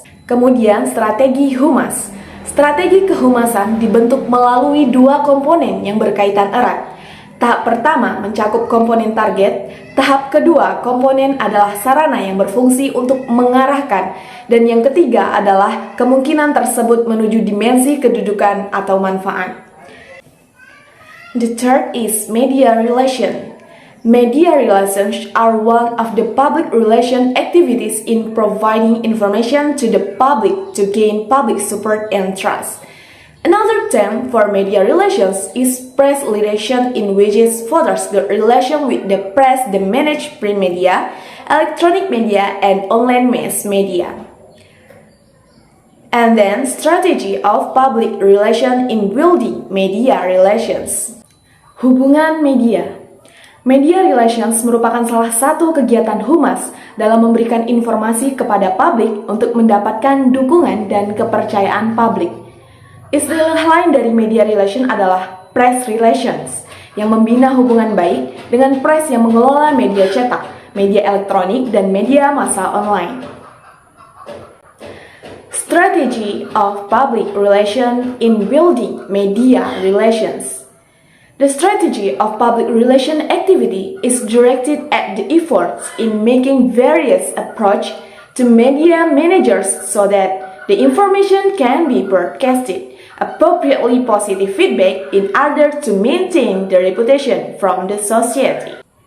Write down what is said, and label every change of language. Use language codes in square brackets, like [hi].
[id] Kemudian strategi humas. Strategi kehumasan dibentuk melalui dua komponen yang berkaitan erat. Tahap pertama mencakup komponen target, tahap kedua komponen adalah sarana yang berfungsi untuk mengarahkan, dan yang ketiga adalah kemungkinan tersebut menuju dimensi kedudukan atau manfaat. [en] The third is media relation. Media relations are one of the public relation activities in providing information to the public to gain public support and trust. Another term for media relations is press relation, in which it furthers the relation with the press, the managed print media, electronic media, and online mass media. And then strategy of public relation in building media relations. [id] Hubungan media. Media relations merupakan salah satu kegiatan humas dalam memberikan informasi kepada publik untuk mendapatkan dukungan dan kepercayaan publik. Istilah lain dari media relation adalah press relations, yang membina hubungan baik dengan press yang mengelola media cetak, media elektronik, dan media massa online. [en] Strategy of public relation in building media relations. The strategy of public relation activity is directed at the efforts in making various approach to media managers so that the information can be broadcasted, appropriately positive feedback in order to maintain the reputation from the society.